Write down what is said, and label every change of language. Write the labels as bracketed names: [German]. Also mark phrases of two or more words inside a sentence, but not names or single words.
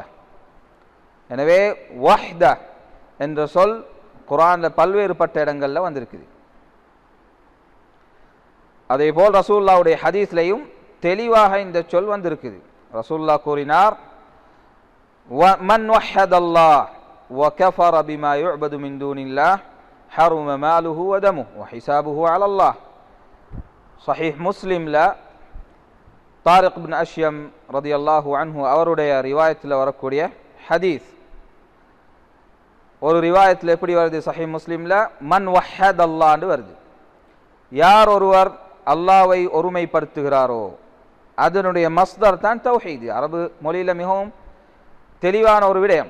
[Tamil] எனவே வஹ்த என்ற சொல் குர்ஆன்ல பல்வேறுபட்ட இடங்கள்ல வந்திருக்குது. அதே போல் ரசூலுல்லாஹ்வுடைய ஹதீஸ்லையும் தெளிவாக இந்த சொல் வந்திருக்குது. ரசூலுல்லாஹ் கூறினார், [Arabic] من وحد الله وكفر بما يعبد من دون الله حرم ماله ودمه وحسابه على الله. صحيح مسلم لا طارق بن أشيم رضي الله عنه [Tamil] அவருடைய ரிவாயத்தில் வரக்கூடிய ஹதீஸ். ஒரு ரிவாயத்தில் எப்படி வருது? சஹீஹ் முஸ்லிம்ல [Arabic] من وحد الله [Tamil] என்று வருது. யார் ஒருவர் அல்லாஹ்வை ஒருமைப்படுத்துகிறாரோ அதனுடைய மஸ்தர் தான் தௌஹீத். அரபு மொழியில மிகவும் தெளிவான ஒரு விடயம்.